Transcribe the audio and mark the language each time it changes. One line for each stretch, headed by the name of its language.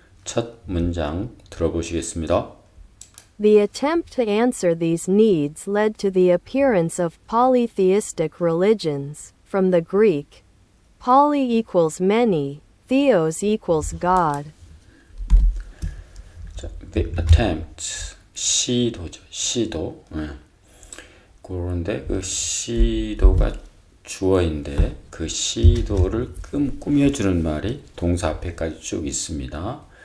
Korean: 첫 문장 들어보시겠습니다.
English: The attempt to answer these needs led to the appearance of polytheistic religions, from the Greek, poly equals many, theos equals God.
Korean: 자,
English: the attempt,
Korean: 시도죠. 시도. 그런데 그 시도가 주어인데 그 시도를 꾸며주는 말이 동사 앞에까지 쭉 있습니다.